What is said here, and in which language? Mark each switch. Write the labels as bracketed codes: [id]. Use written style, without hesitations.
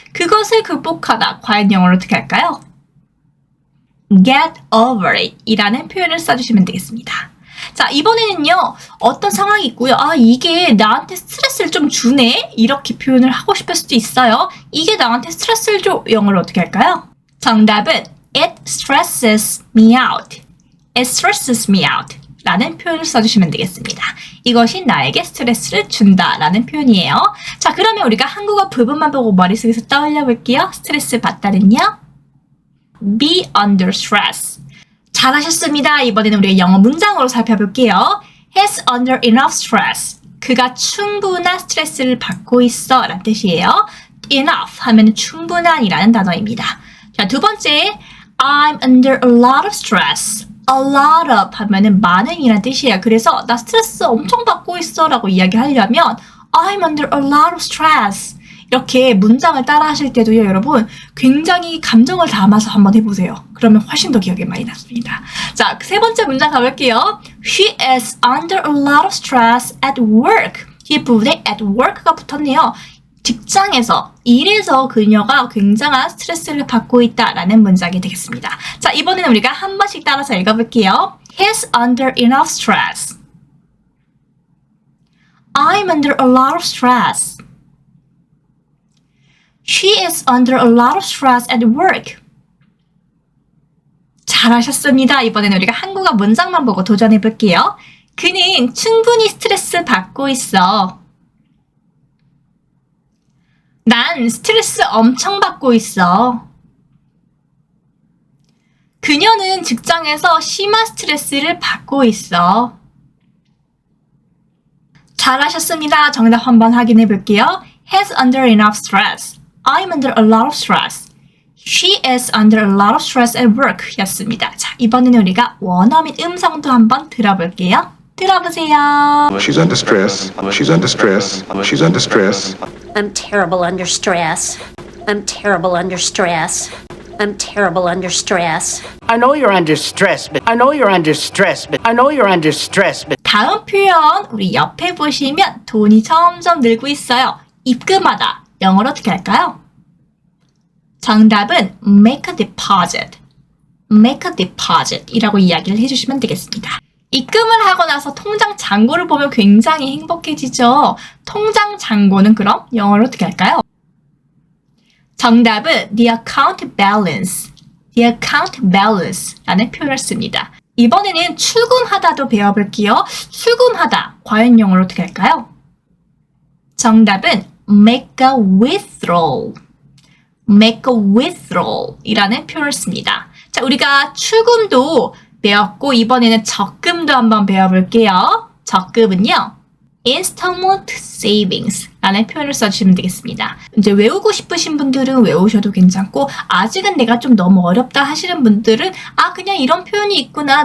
[ko] 그것을 극복하다. 과연 영어로 어떻게 할까요? [en] get over it [ko] 이라는 표현을 써주시면 되겠습니다. 자, 이번에는요. 어떤 상황이 있고요. 아, 이게 나한테 스트레스를 좀 주네? 이렇게 표현을 하고 싶을 수도 있어요. 이게 나한테 스트레스를 줘. 영어로 어떻게 할까요? 정답은 [en] it stresses me out. It stresses me out [ko] 라는 표현을 써주시면 되겠습니다. 이것이 나에게 스트레스를 준다 라는 표현이에요. 자, 그러면 우리가 한국어 부분만 보고 머릿속에서 떠올려 볼게요. 스트레스 받다는요. [en] be under stress. [ko] 잘하셨습니다. 이번에는 우리가 영어 문장으로 살펴볼게요. [en] He's under enough stress. [ko] 그가 충분한 스트레스를 받고 있어 라는 뜻이에요. enough 하면 충분한이라는 단어입니다. 자, 두 번째, [en] I'm under a lot of stress. [ko] a lot of 하면은 많은이라는 뜻이에요. 그래서 나 스트레스 엄청 받고 있어 라고 이야기하려면 [en] I'm under a lot of stress. [ko] 이렇게 문장을 따라 하실 때도요, 여러분, 굉장히 감정을 담아서 한번 해보세요. 그러면 훨씬 더 기억에 많이 남습니다. 자, 세 번째 문장 가볼게요. [en] She is under a lot of stress at work. [ko] 이 부분에 [en] at work [ko] 가 붙었네요. 직장에서, 일에서 그녀가 굉장한 스트레스를 받고 있다라는 문장이 되겠습니다. 자, 이번에는 우리가 한 번씩 따라서 읽어볼게요. [en] He's under enough stress. I'm under a lot of stress. She is under a lot of stress at work. [ko] 잘하셨습니다. 이번에는 우리가 한국어 문장만 보고 도전해 볼게요. 그는 충분히 스트레스 받고 있어. 난 스트레스 엄청 받고 있어. 그녀는 직장에서 심한 스트레스를 받고 있어. 잘하셨습니다. 정답 한번 확인해 볼게요. [en] He's under enough stress. I'm under a lot of stress. She is under a lot of stress at work [ko] 였습니다. 자, 이번에는 우리가 원어민 음성도 한번 들어볼게요. 들어보세요. [en] She's under stress. She's under stress. She's under stress. I'm terrible under stress. I'm terrible under stress. I'm terrible under stress. I know you're under stress, but I know you're under stress, but I know you're under stress, but [ko] 다음 표현 우리 옆에 보시면 돈이 점점 늘고 있어요. 입금하다. 영어로 어떻게 할까요? 정답은 [en] make a deposit. make a deposit [ko] 이라고 이야기를 해주시면 되겠습니다. 입금을 하고 나서 통장 잔고를 보면 굉장히 행복해지죠. 통장 잔고는 그럼 영어로 어떻게 할까요? 정답은 [en] the account balance. the account balance [ko] 라는 표현을 씁니다. 이번에는 출금하다도 배워볼게요. 출금하다. 과연 영어로 어떻게 할까요? 정답은 [en] make a withdrawal. make a withdrawal [ko] 이라는 표현을 씁니다. 자, 우리가 출금도 배웠고 이번에는 적금도 한번 배워볼게요. 적금은요. [en] installment savings [ko] 라는 표현을 써주시면 되겠습니다. 이제 외우고 싶으신 분들은 외우셔도 괜찮고 아직은 내가 좀 너무 어렵다 하시는 분들은 그냥 이런 표현이 있구나.